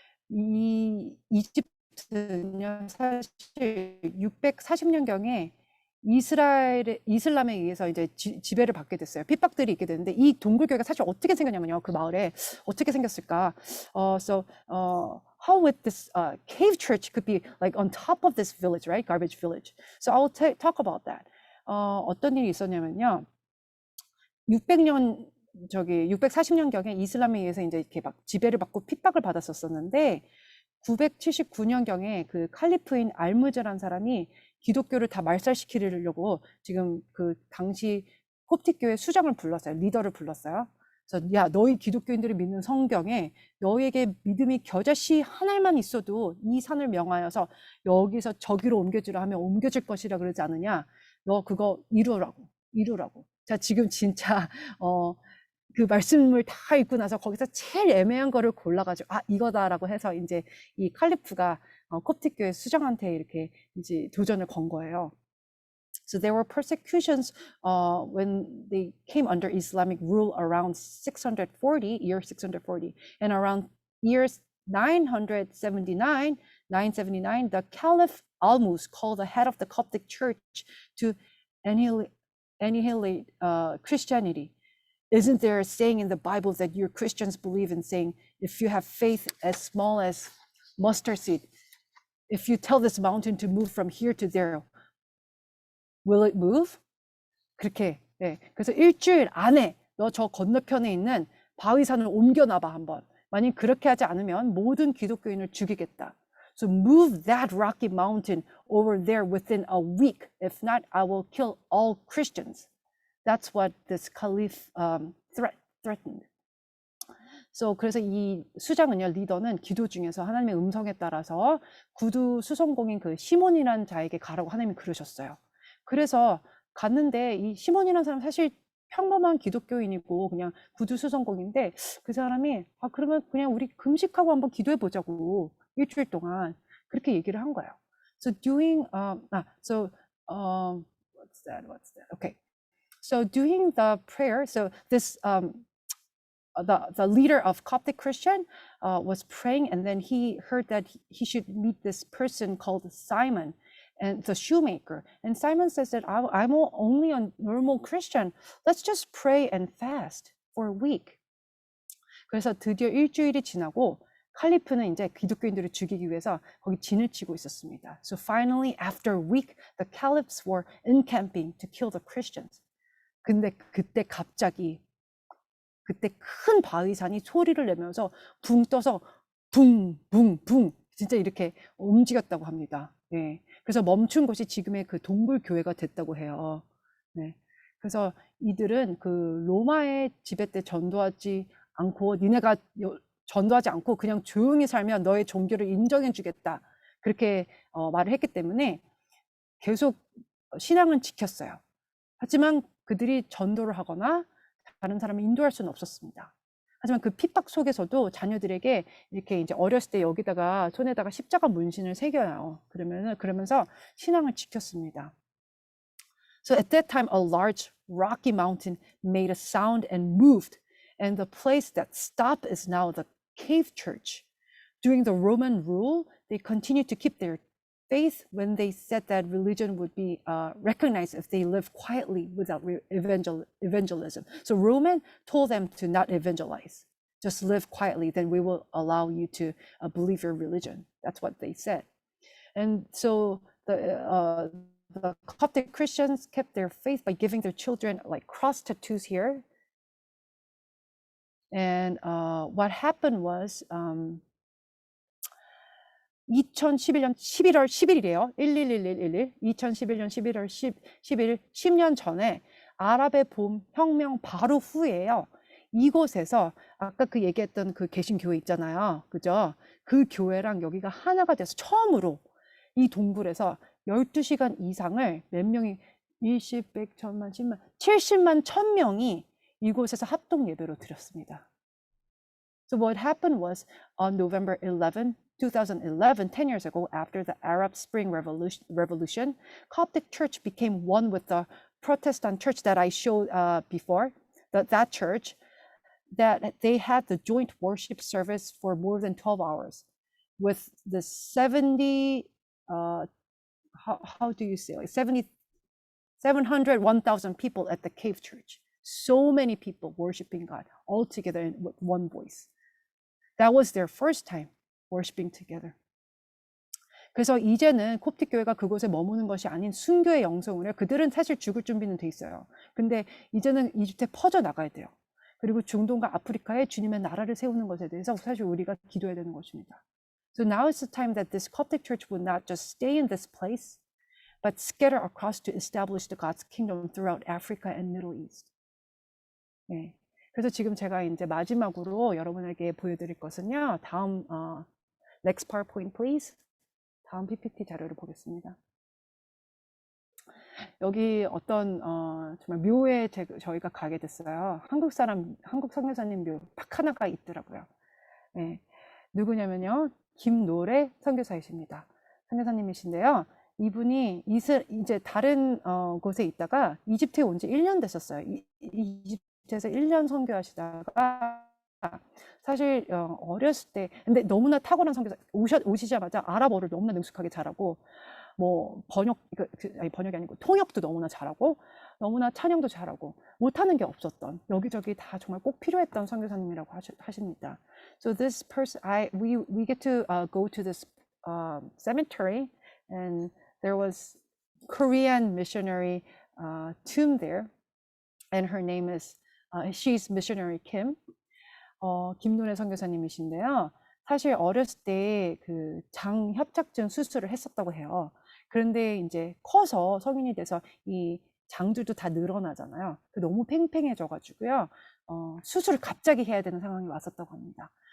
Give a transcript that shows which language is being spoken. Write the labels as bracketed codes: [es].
[ko] 이 이집트는요, 사실 640년경에 이슬람에 의해서 이제 지배를 받게 됐어요. 핍박들이 있게 됐는데, 이 동굴교회가 사실 어떻게 생겼냐면요, 그 마을에 어떻게 생겼을까? [en] How would this cave church could be like on top of this village, right? Garbage village. So I'll talk about that. [ko] 어떤 일이 있었냐면요, 640년경에 이슬람에 의해서 이제 이렇게 막 지배를 받고 핍박을 받았었는데, 979년경에 그 칼리프인 알무즈라는 사람이 기독교를 다 말살시키려고 지금 그 당시 콥틱 교회 수장을 불렀어요. 리더를 불렀어요. 그래서 야, 너희 기독교인들이 믿는 성경에 너희에게 믿음이 겨자씨 하나만 있어도 이 산을 명하여서 여기서 저기로 옮겨주라 하면 옮겨질 것이라 그러지 않느냐. 너 그거 이루라고. 자, 지금 진짜 그 말씀을 다 읽고 나서 거기서 제일 애매한 거를 골라가지고 이거다라고 해서 이제 이 칼리프가 콥틱 교회 수장한테 이렇게 이제 도전을 건 거예요. [en] So there were persecutions when they came under Islamic rule around 640, year 640, and around years 979, the Caliph Almus called the head of the Coptic church to annihilate Christianity. Isn't there a saying in the Bible that you Christians believe in, saying, if you have faith as small as mustard seed, if you tell this mountain to move from here to there, will it move? [ko] 그렇게. 예. 그래서 일주일 안에 너 저 건너편에 있는 바위산을 옮겨놔봐 한번. 만약 그렇게 하지 않으면 모든 기독교인을 죽이겠다. [en] So move that rocky mountain over there within a week. If not, I will kill all Christians. That's what this caliph threatened. [ko] So 그래서 이 수장은요, 리더는 기도 중에서 하나님의 음성에 따라서 구두 수송공인 그 시몬이라는 자에게 가라고 하나님이 그러셨어요. 그래서 갔는데 이 시몬이라는 사람 사실 평범한 기독교인이고 그냥 구두 수송공인데 그 사람이 그러면 그냥 우리 금식하고 한번 기도해 보자고 일주일 동안 그렇게 얘기를 한 거예요. [en] So doing what's that? Okay. So doing the prayer, so this the leader of Coptic Christian was praying, and then he heard that he should meet this person called Simon, and the shoemaker. And Simon says that I'm only a normal Christian. Let's just pray and fast for a week. [ko] 그래서 드디어 일주일이 지나고 칼리프는 이제 기독교인들을 죽이기 위해서 거기 진을 치고 있었습니다. [en] So finally, after a week, the caliphs were encamping to kill the Christians. [ko] 근데 그때 갑자기 큰 바위산이 소리를 내면서 붕 떠서 붕붕붕 진짜 이렇게 움직였다고 합니다. 예. 그래서 멈춘 것이 지금의 그 동굴 교회가 됐다고 해요. 네. 그래서 이들은 그 로마의 지배 때 전도하지 않고 니네가 전도하지 않고 그냥 조용히 살면 너의 종교를 인정해 주겠다. 그렇게 말을 했기 때문에 계속 신앙은 지켰어요. 하지만 그들이 전도를 하거나 다른 사람을 인도할 수는 없었습니다. 하지만 그 핍박 속에서도 자녀들에게 이렇게 이제 어렸을 때 여기다가 손에다가 십자가 문신을 새겨요. 그러면서 신앙을 지켰습니다. [en] So at that time, a large rocky mountain made a sound and moved, and the place that stopped is now the cave church. During the Roman rule, they continued to keep their faith when they said that religion would be recognized if they lived quietly without evangelism. So Roman told them to not evangelize, just live quietly, then we will allow you to believe your religion. That's what they said. And so the Coptic Christians kept their faith by giving their children like cross tattoos here. And what happened was 2011년 11월 10일이래요. 111111. [ko] 2011년 11월 11일 10년 전에 아랍의 봄 혁명 바로 후에요. 이곳에서 아까 그 얘기했던 그 개신교회 있잖아요. 그죠? 그 교회랑 여기가 하나가 돼서 처음으로 이 동굴에서 12시간 이상을 몇 명이 20, 100, 1000만, 10만, 70만, 1000명이 이곳에서 합동 예배로 드렸습니다. [en] So what happened was on November 11, 2011, 10 years ago, after the Arab Spring Revolution, Coptic Church became one with the Protestant church that I showed before, that church, that they had the joint worship service for more than 12 hours with the 70, how do you say, like 700, 1,000 people at the cave church. So many people worshiping God all together in with one voice. That was their first time worshiping together. [ko] 그래서 이제는 콥틱 교회가 그곳에 머무는 것이 아닌 순교의 영성을 해요. 그들은 사실 죽을 준비는 돼 있어요. 근데 이제는 이집트에 퍼져 나가야 돼요. 그리고 중동과 아프리카에 주님의 나라를 세우는 것에 대해서 사실 우리가 기도해야 되는 것입니다. [en] So now is the time that this Coptic church would not just stay in this place, but scatter across to establish the God's kingdom throughout Africa and Middle East. [ko] 네. 그래서 지금 제가 이제 마지막으로 여러분에게 보여드릴 것은요. [en] 다음 next PowerPoint please. [ko] 다음 PPT 자료를 보겠습니다. 여기 어떤 정말 묘에 저희가 가게 됐어요. 한국 선교사님 묘 딱 하나가 있더라고요. 네. 누구냐면요. 김노래 선교사이십니다. 선교사님이신데요. 이분이 이제 다른 곳에 있다가 이집트에 온 지 1년 됐었어요. 이집트에서 1년 선교하시다가 사실 어렸을 때 근데 너무나 탁월한 선교사 오시자마자 아랍어를 너무나 능숙하게 잘하고 뭐 번역이 아니고 통역도 너무나 잘하고 너무나 찬양도 잘하고 못하는 게 없었던 여기저기 다 정말 꼭 필요했던 선교사님이라고 하십니다. [en] So this person, we get to go to this cemetery, and there was Korean missionary tomb there, and her name is she's missionary Kim. [ko] 김노래 선교사님이신데요. 사실 어렸을 때 그 장협착증 수술을 했었다고 해요. 그런데 이제 커서 성인이 돼서 이 장들도 다 늘어나잖아요. 너무 팽팽해져가지고요. 수술을 갑자기 해야 되는 상황이 왔었다고 합니다.